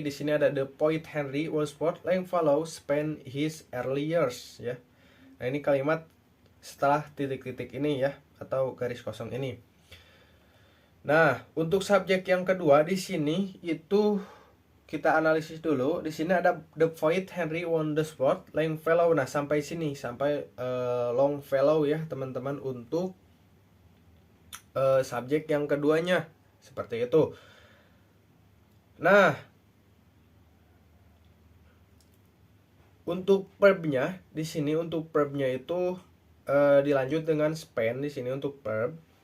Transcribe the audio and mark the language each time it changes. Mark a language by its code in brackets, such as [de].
[id] Di sini ada [en] the poet Henry Wadsworth Longfellow spent his early years ya. [id] Nah, ini kalimat setelah titik-titik ini ya, atau garis kosong ini. Nah, untuk subjek yang kedua di sini itu kita analisis dulu. Di sini ada [en] the poet Henry Wadsworth Longfellow. [id] Nah, sampai sini, sampai Longfellow ya teman-teman untuk subjek yang keduanya. Seperti itu. Nah, untuk verbnya di sini, untuk verbnya itu dilanjut dengan spend di sini untuk verb.